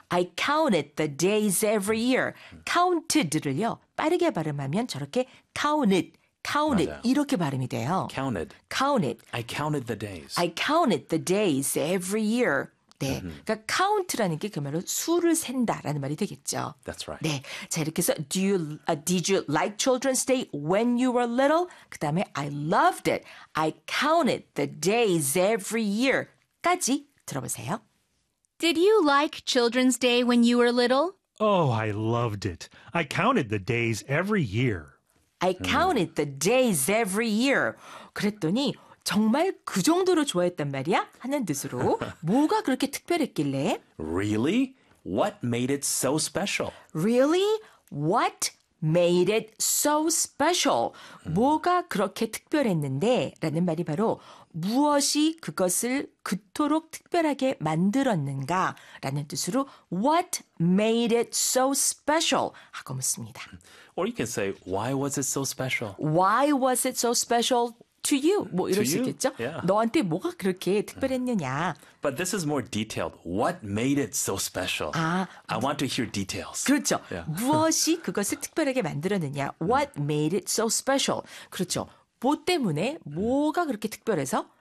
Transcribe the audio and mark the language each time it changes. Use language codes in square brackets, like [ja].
[en] I counted the days every year. counted를요. [ko] 빠르게 발음하면 저렇게 [en] counted. Counted [ko] 맞아요. 이렇게 발음이 돼요. [en] Counted. Counted. I counted the days. I counted the days every year. [ko] 네. [en] Mm-hmm. [ko] 그러니까 count라는 게 그 말로 수를 센다라는 말이 되겠죠. [en] That's right. [ko] 네. 자, 이렇게 해서 [en] did you like Children's Day when you were little? [ko] 그 다음에 [en] I loved it. I counted the days every year. [ko] 까지 들어보세요. [en] Did you like Children's Day when you were little? Oh, I loved it. I counted the days every year. I counted the days every year. [ko] 그랬더니 정말 그 정도로 좋아했단 말이야? 하는 뜻으로 뭐가 그렇게 특별했길래? [en] Really? What made it so special? Really? What made it so special? [ko] 뭐가 그렇게 특별했는데? 라는 말이 바로 무엇이 그것을 그토록 특별하게 만들었는가? 라는 뜻으로 [en] What made it so special? [ko] 하고 묻습니다. [en] Or you can say, why was it so special? Why was it so special to you? [ko] 뭐 이럴 [en] to [ko] 수 있겠죠? [en] You? Yeah. [ko] 너한테 뭐가 그렇게 특별했느냐? [en] But this is more detailed. What made it so special? I want to hear details. [ko] 그렇죠. [en] Yeah. [ko] 무엇이 그것을 특별하게 만들었느냐? [en] What made it so special? [ko] 그렇죠. 뭐 때문에 뭐가 그렇게 특별해서?